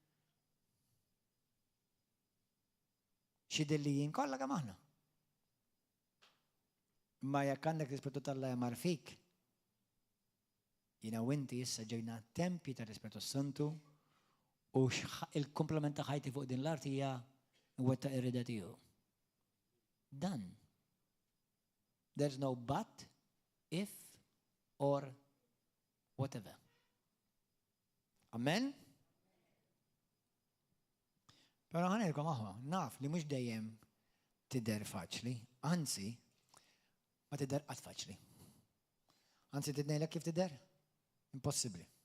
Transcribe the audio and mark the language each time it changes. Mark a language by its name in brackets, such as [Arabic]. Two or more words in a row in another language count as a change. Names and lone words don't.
[Maltese] Xi dillijin, kollha kemm aħna. Imma jekk għandek l-Ispiritu tal-Alla jmar fik, jiena u inti issa ġejna tempi tal-Ispiritu Santu u il-komplement ta' ħajti fuq din l-art hija nwettaq ir-rieda tiegħu. Done. [English] There's no but, if, or whatever. [Maltese] Amen? Pero ħanilkom aħwa, naf li mhux dejjem tidher faċli, anzi, ma tidher qatt faċli. Anzi tidnejlek kif tidher? Impossibbli.